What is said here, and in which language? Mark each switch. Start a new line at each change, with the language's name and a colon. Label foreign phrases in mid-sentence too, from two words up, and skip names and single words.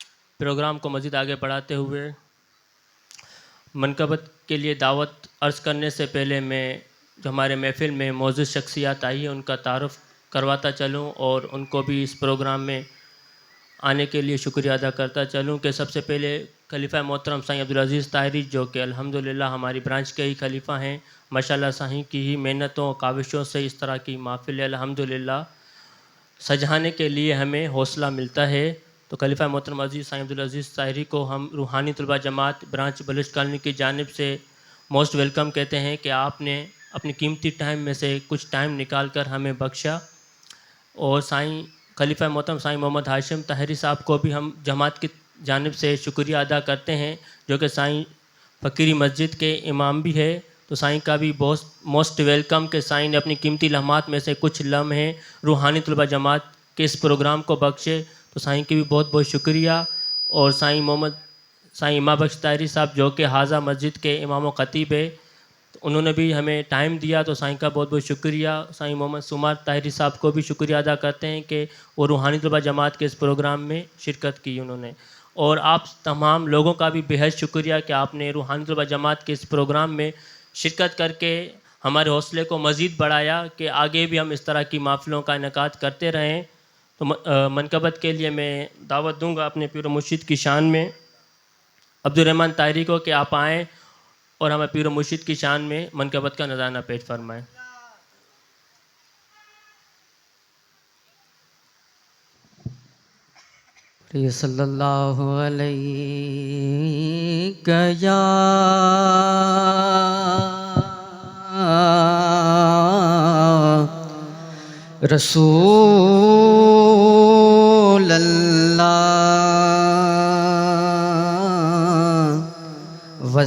Urdu: پروگرام کو مزید آگے بڑھاتے ہوئے منقبت کے لیے دعوت عرض کرنے سے پہلے میں جو ہمارے محفل میں موجود شخصیات آئی ہے ان کا تعارف کرواتا چلوں اور ان کو بھی اس پروگرام میں آنے کے لیے شکریہ ادا کرتا چلوں کہ سب سے پہلے خلیفہ محترم سائیں عبدالعزیز طاہری جو کہ الحمدللہ ہماری برانچ کے ہی خلیفہ ہیں، ماشاءاللہ سائیں کی ہی محنتوں کاوشوں سے اس طرح کی محفل الحمدللہ سجانے کے لیے ہمیں حوصلہ ملتا ہے. تو خلیفہ محترم عزیز سائیں عبدالعزیز طاہری کو ہم روحانی طلبہ جماعت برانچ بلوچ کالونی کی جانب سے
English: most welcome
Urdu: کہتے ہیں کہ آپ نے اپنی قیمتی ٹائم میں سے کچھ ٹائم نکال کر ہمیں بخشا. اور سائیں خلیفہ محترم سائیں محمد ہاشم طاہری صاحب کو بھی ہم جماعت کی جانب سے شکریہ ادا کرتے ہیں، جو کہ سائیں فقیری مسجد کے امام بھی ہے. تو سائیں کا بھی بہت
English: most welcome
Urdu: کہ سائیں نے اپنی قیمتی لمحات میں سے کچھ لمحے روحانی طلبہ جماعت کے اس پروگرام کو بخشے. تو سائیں کی بھی بہت بہت شکریہ۔ اور سائیں امام بخش طاہری صاحب جو کہ حاجا مسجد کے امام و خطیب ہے، تو انہوں نے بھی ہمیں ٹائم دیا، تو سائیں کا بہت بہت شکریہ. سائیں محمد سمار طاہری صاحب کو بھی شکریہ ادا کرتے ہیں کہ وہ روحانی طلبہ جماعت کے اس پروگرام میں شرکت کی انہوں نے. اور آپ تمام لوگوں کا بھی بیحد شکریہ کہ آپ نے روحانی طلبہ جماعت کے اس پروگرام میں شرکت کرکے ہمارے حوصلے کو مزید بڑھایا کہ آگے بھی ہم اس طرح کی محفلوں کا انعقاد کرتے رہیں. تو منقبت کے لیے میں دعوت دوں گا اپنے پیر مرشد کی شان میں عبدالرحمان طاہری کو کہ آپ آئیں اور ہمیں پیر مرشد کی شان میں منقبت کا نذرانہ پیش فرمائیں.
Arabic: صلى الله عليه يا رسول الله